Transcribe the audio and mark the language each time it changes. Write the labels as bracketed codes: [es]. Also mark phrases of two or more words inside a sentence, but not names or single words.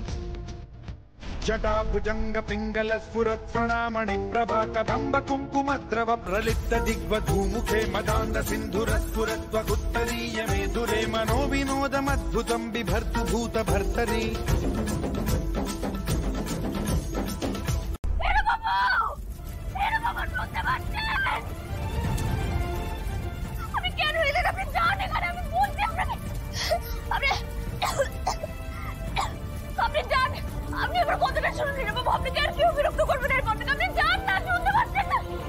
[sa] జటాభుజంగ పింగళ స్ఫురత్ ప్రణామణి ప్రభా కదంబ కుంకుమద్రవ ప్రలిప్త దిగ్వధూముఖే మదాంద సింధుర స్ఫురత్వగుత్తరీయ మేధురే మనో వినోదమద్భుతం బిభర్తు భూత భర్తరి [bn] আমি কেন এলেন? আপনি যান এখানে, আমি বলছি আপনাকে। আপনি যান, আপনি আমার কথাটা শুনুন বাবু, আপনি কেন কেউ বিরক্ত করবেন এরপর থেকে, আপনি যান না, শুনতে পাচ্ছেন না?